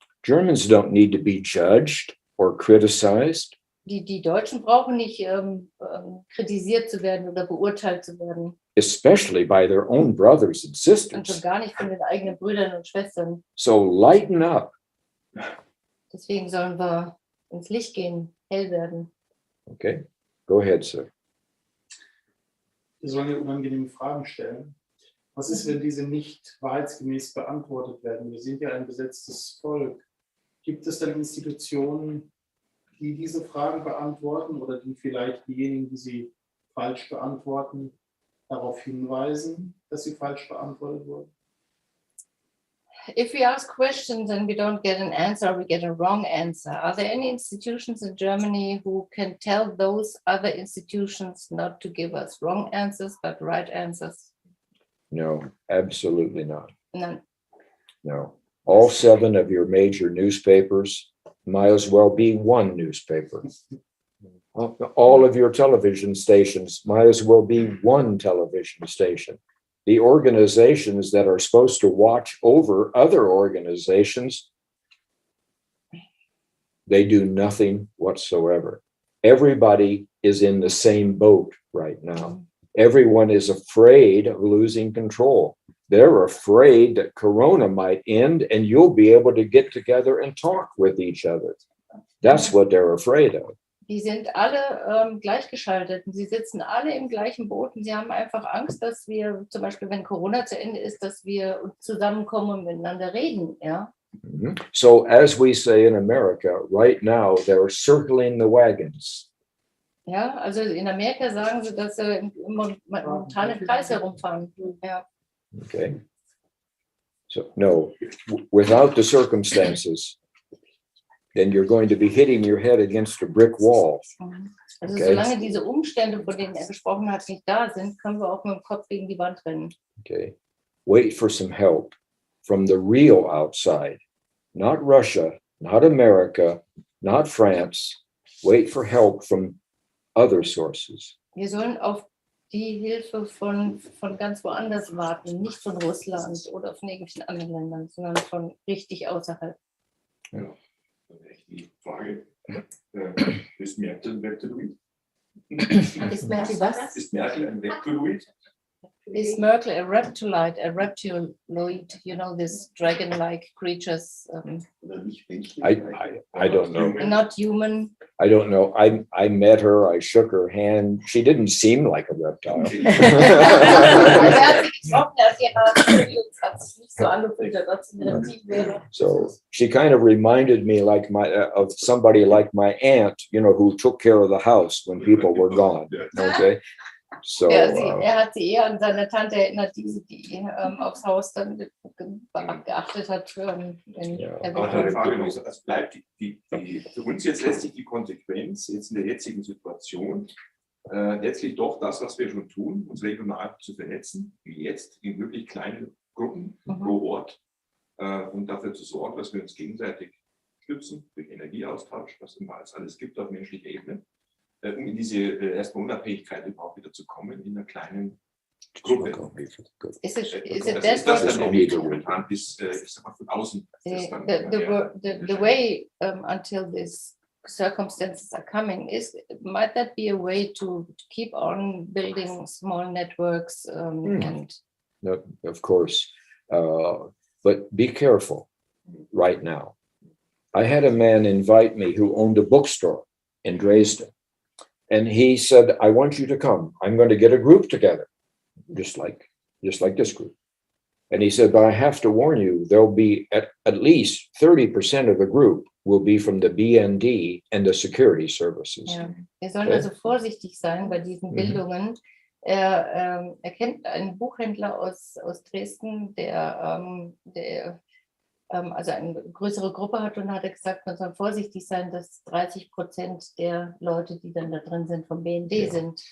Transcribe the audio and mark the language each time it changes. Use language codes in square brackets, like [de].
[en] Germans don't need to be judged or criticized. [de] Die Deutschen brauchen nicht kritisiert zu werden oder beurteilt zu werden. [en] Especially by their own brothers and [de] Und [en] sisters. [de] schon gar nicht von den eigenen Brüdern und Schwestern. [en] So lighten up. [de] Deswegen sollen wir ins Licht gehen, hell werden. [en] Okay, go ahead, sir. [de] Wir sollen ja unangenehme Fragen stellen. Was ist, wenn diese nicht wahrheitsgemäß beantwortet werden? Wir sind ja ein besetztes Volk. Gibt es dann Institutionen, die diese Fragen beantworten oder die vielleicht diejenigen, die sie falsch beantworten, darauf hinweisen, dass sie falsch beantwortet wurden? [en] If we ask questions and we don't get an answer, we get a wrong answer. Are there any institutions in Germany who can tell those other institutions not to give us wrong answers, but right answers? No, absolutely not. None. No. All 7 of your major newspapers might as well be one newspaper. All of your television stations might as well be one television station. The organizations that are supposed to watch over other organizations, they do nothing whatsoever. Everybody is in the same boat right now. Everyone is afraid of losing control. They're afraid that Corona might end and you'll be able to get together and talk with each other. That's what they're afraid of. [de] Die sind alle gleichgeschaltet. Sie sitzen alle im gleichen Boot und sie haben einfach Angst, dass wir, zum Beispiel wenn Corona zu Ende ist, dass wir zusammenkommen und miteinander reden. Ja? [en] So as we say in America, right now they're circling the wagons. [de] Ja, also in Amerika sagen sie, dass sie momentan im Kreis herumfahren. Ja. [en] Okay. So no, without the circumstances, then you're going to be hitting your head against a brick wall. [de] Also [en] Okay. [de] solange diese Umstände, von denen er gesprochen hat, nicht da sind, können wir auch mit dem Kopf gegen die Wand rennen. [en] Okay. Wait for some help from the real outside, not Russia, not America, not France. Wait for help from other sources. [de] Wir sollen auf die Hilfe von ganz woanders warten, nicht von Russland oder von irgendwelchen anderen Ländern, sondern von richtig außerhalb. Ja. Die Frage, Ist Merkel ein Reptiloid? Ist Merkel was? Ist Merkel ein Reptiloid? [en] Is Merkel a reptiloid? You know, these dragon-like creatures. [de] Oder nicht menschlich. [en] I don't know. Not human. I don't know. I met her. I shook her hand. She didn't seem like a reptile. [de] Also er hat sie getroffen, er hat sie hat sich nicht so angefühlt, als ob sie ein Reptil wäre. [en] So she kind of reminded me like of somebody like my aunt, you know, who took care of the house when people were gone. Okay. So [de] Er hat sie eher an seine Tante erinnert, die aufs Haus dann geachtet hat. Wenn er Aber weg die war. Frage noch, es bleibt für uns jetzt letztlich die Konsequenz, jetzt in der jetzigen Situation, letztlich doch das, was wir schon tun, uns regional zu vernetzen, wie jetzt, in wirklich kleinen Gruppen pro Ort, und dafür zu sorgen, dass wir uns gegenseitig stützen, durch Energieaustausch, was immer es alles gibt auf menschlicher Ebene, um in diese erstmal Unabhängigkeit überhaupt wieder zu kommen, in einer kleinen Gruppe. [en] Is it [de] Das [en] that [de] ist noch nicht momentan, bis, ich sag mal, von außen. [en] the way until these circumstances are coming might that be a way to keep on building small networks and no, of course, but be careful right now. I had a man invite me who owned a bookstore in Dresden. And he said, I want you to come. I'm going to get a group together, just like this group. And he said, but I have to warn you, there'll be at least 30% of the group will be from the BND and the security services. [de] Ja. Wir sollen also vorsichtig sein bei diesen Bildungen. Er kennt einen Buchhändler aus Dresden, der also eine größere Gruppe hat, und hat gesagt, man soll vorsichtig sein, dass 30% der Leute, die dann da drin sind, vom BND sind.